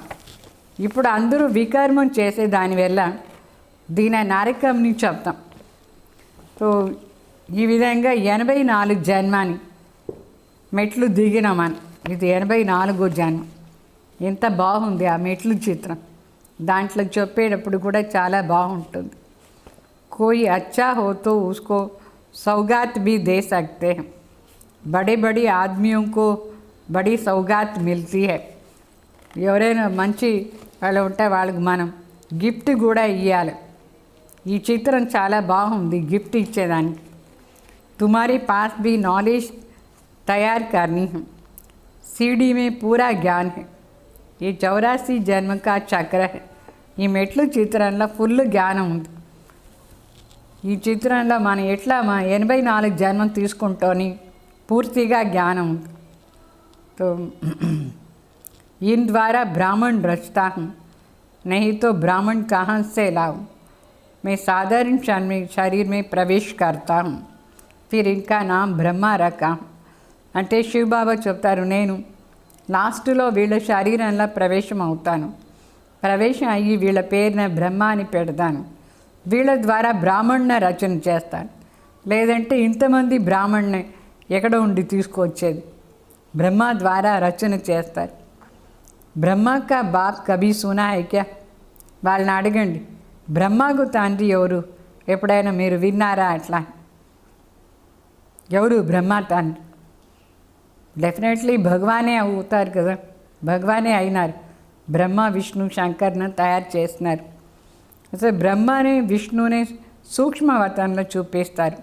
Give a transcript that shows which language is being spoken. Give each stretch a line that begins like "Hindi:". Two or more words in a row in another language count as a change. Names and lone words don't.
Telugu: ఇప్పుడు అందరూ వికర్మం చేసే దానివల్ల దీని నరకంని చెప్తాం. సో ఈ విధంగా 84 జన్మని మెట్లు దిగినామని, ఇది 84వ జన్మ. ఎంత బాగుంది ఆ మెట్లు చిత్రం, దాంట్లో చెప్పేటప్పుడు కూడా చాలా బాగుంటుంది.
Hindi: कोई अच्छा हो तो उसको सौगात भी दे सकते हैं, बड़े बड़े आदमियों को बड़ी सौगात मिलती है.
Telugu: ఎవరైనా మంచి వాళ్ళు ఉంటే వాళ్ళకి మనం గిఫ్ట్ కూడా ఇవ్వాలి. ఈ చిత్రం చాలా బాగుంది గిఫ్ట్ ఇచ్చేదానికి.
Hindi: तुम्हारे पास भी नॉलेज तैयार करनी है, सीढ़ी में पूरा ज्ञान है, ये 84 जन्म का चक्र है.
Telugu: ఈ మెట్లు చిత్రంలో ఫుల్ జ్ఞానం ఉంది. ఈ చిత్రంలో మనం ఎట్లా 84 జన్మం తీసుకుంటోని పూర్తిగా జ్ఞానం ఉంది.
Hindi: तो इन द्वारा ब्राह्मण रचता हूँ, नहीं तो ब्राह्मण कहाँ से लाऊं. मैं साधारण शरीर में प्रवेश करता हूँ, फिर इनका नाम ब्रह्मा रखा.
Telugu: అంటే శివబాబా చెప్తారు, నేను లాస్ట్లో వీళ్ళ శరీరంలో ప్రవేశం అవుతాను, ప్రవేశం అయ్యి వీళ్ళ పేరున బ్రహ్మ అని పెడతాను, వీళ్ళ ద్వారా బ్రాహ్మణ రచన చేస్తాను. లేదంటే ఇంతమంది బ్రాహ్మణ్ణి ఎక్కడ ఉండి తీసుకొచ్చేది, బ్రహ్మ ద్వారా రచన చేస్తారు.
Hindi: ब्रह्मा का बाप कभी सुना है क्या?
Telugu: వాళ్ళని అడగండి, బ్రహ్మకు తండ్రి ఎవరు, ఎప్పుడైనా మీరు విన్నారా? అట్లా ఎవరు బ్రహ్మ తండ్రి? డెఫినెట్లీ భగవానే అవుతారు కదా, భగవానే అయినారు. బ్రహ్మ విష్ణు శంకర్ను తయారు చేస్తున్నారు. అసలు బ్రహ్మని విష్ణుని సూక్ష్మవతంలో చూపిస్తారు.